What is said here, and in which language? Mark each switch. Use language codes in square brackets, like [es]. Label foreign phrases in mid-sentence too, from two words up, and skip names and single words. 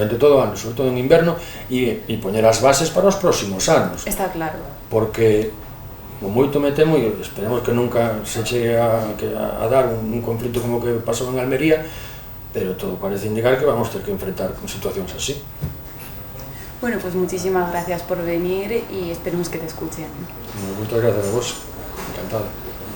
[gl] Durante todo o ano, sobre todo en inverno, e poñer as bases para os próximos anos. Está claro. Porque o moito me temo, e esperemos que nunca se chegue a dar un conflito como o que pasou en Almería, pero todo parece indicar que vamos ter que enfrentar con situacións así. [es] Bueno, pues muchísimas gracias por venir y esperemos que te escuchen. Muchas gracias a vos, encantado.